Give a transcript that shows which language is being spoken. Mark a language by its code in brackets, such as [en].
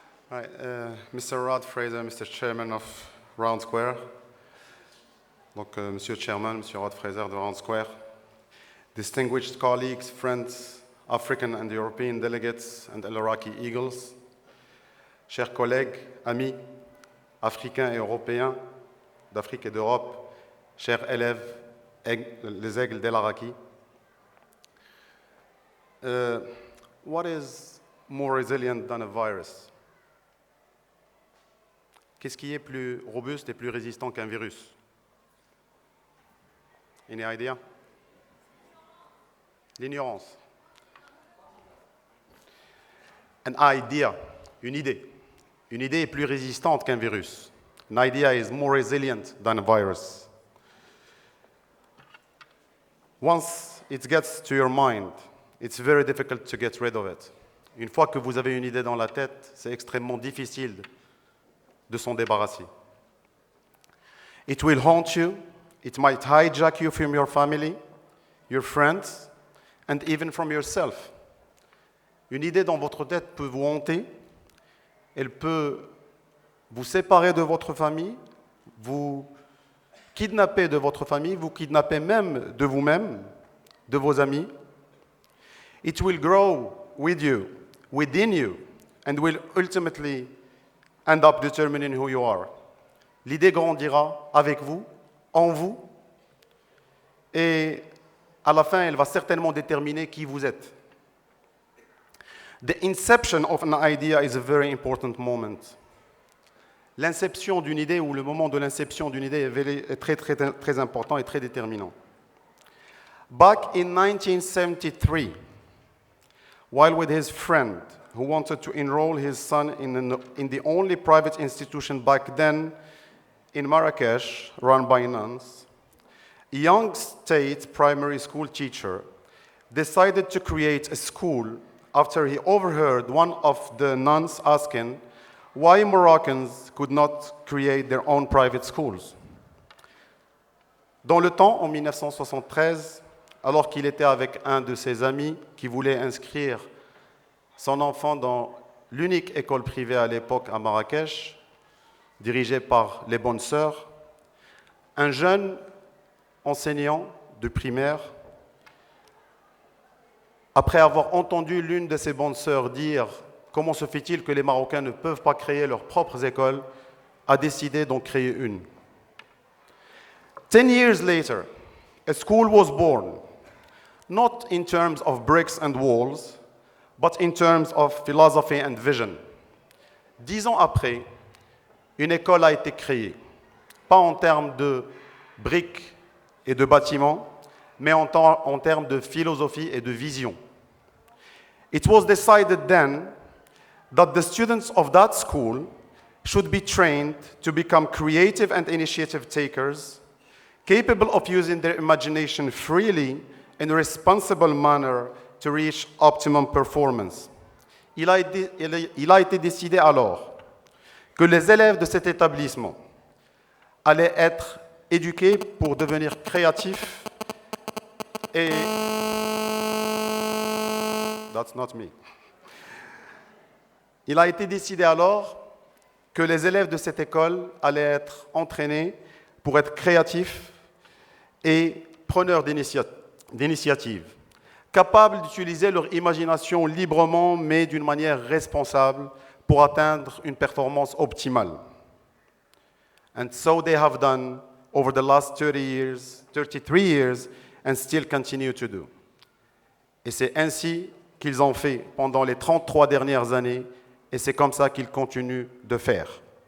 [en] Hi, Mr. Rod Fraser, Mr. Chairman of Round Square. [fr] Donc, Monsieur Chairman, Monsieur Rod Fraser de Round Square. [en] Distinguished colleagues, friends, African and European delegates and ELARAKI Eagles. [fr] Chers collègues, amis, africains et européens d'Afrique et d'Europe, chers élèves, les aigles d'ELARAKI. [en] What is more resilient than a virus? [fr] Qu'est-ce qui est plus robuste et plus résistant qu'un virus? [en] Any idea? [fr] L'ignorance. [en] An idea, [fr] une idée. Une idée est plus résistante qu'un virus. [en] An idea is more resilient than a virus. Once it gets to your mind, it's very difficult to get rid of it. [fr] Une fois que vous avez une idée dans la tête, c'est extrêmement difficile de s'en débarrasser. [en] It will haunt you. It might hijack you from your family, your friends, and even from yourself. [fr] Une idée dans votre tête peut vous hanter. Elle peut vous séparer de votre famille, vous kidnapper de votre famille, vous kidnapper même de vous-même, de vos amis. [en] It will grow with you, within you, and will ultimately end up determining who you are. [fr] L'idée grandira avec vous, en vous, et à la fin, elle va certainement déterminer qui vous êtes. [en] The inception of an idea is a very important moment. [fr] L'inception d'une idée ou le moment de l'inception d'une idée est très important et très déterminant. [en] Back in 1973, while with his friend who wanted to enroll his son in the only private institution back then in Marrakesh, run by nuns, a young state primary school teacher decided to create a school after he overheard one of the nuns asking why Moroccans could not create their own private schools. [fr] Dans le temps, en 1973, alors qu'il était avec un de ses amis qui voulait inscrire son enfant dans l'unique école privée à l'époque à Marrakech, dirigée par les Bonnes Sœurs, un jeune enseignant de primaire, après avoir entendu l'une de ses bonnes sœurs dire « Comment se fait-il que les Marocains ne peuvent pas créer leurs propres écoles ?» a décidé d'en créer une. [en] 10 years later, a school was born, not in terms of bricks and walls, but in terms of philosophy and vision. [fr] 10 ans après, une école a été créée, pas en termes de briques et de bâtiments, mais en termes de philosophie et de vision. [en] It was decided then that the students of that school should be trained to become creative and initiative takers, capable of using their imagination freely in a responsible manner to reach optimum performance. [fr] Il a été décidé alors que les élèves de cet établissement allaient être éduqués pour devenir créatifs et... [en] That's not me. [fr] Il a été décidé alors que les élèves de cette école allaient être entraînés pour être créatifs et preneurs d'initiative, capables d'utiliser leur imagination librement mais d'une manière responsable pour atteindre une performance optimale. [en] And so they have done over the last 33 years, and still continue to do. [fr] Et c'est ainsi qu'ils ont fait pendant les 33 dernières années, et c'est comme ça qu'ils continuent de faire.